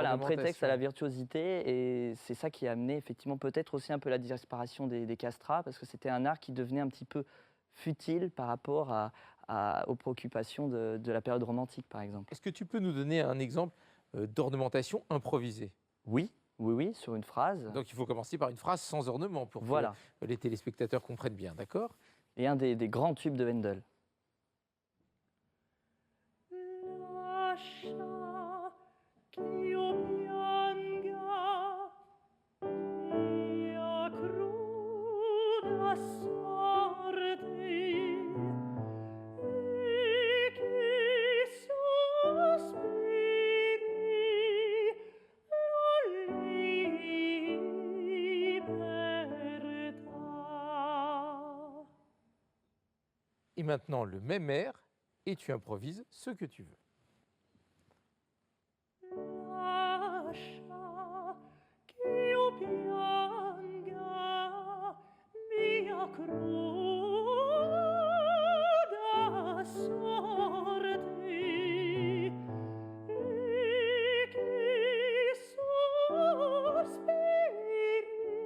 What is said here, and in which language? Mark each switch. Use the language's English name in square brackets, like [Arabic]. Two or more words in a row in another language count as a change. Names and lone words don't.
[French] Voilà, un prétexte à la virtuosité, et c'est ça qui a amené effectivement peut-être aussi un peu la disparition des castrats, parce que c'était un art qui devenait un petit peu futile par rapport aux préoccupations de la période romantique, par exemple. Est-ce que tu peux nous donner un exemple d'ornementation improvisée ? Oui, sur une phrase. Donc il faut commencer par une phrase sans ornement pour que les téléspectateurs comprennent bien, d'accord ? Et un des grands tubes de Handel. [Italian] Lascia ch'io pianga mia cruda sorte e che sospiri la libertà. [French] Et maintenant le même air, et tu improvises ce que tu veux. [Italian] Lascia ch'io pianga mia cruda sorte e che sospiri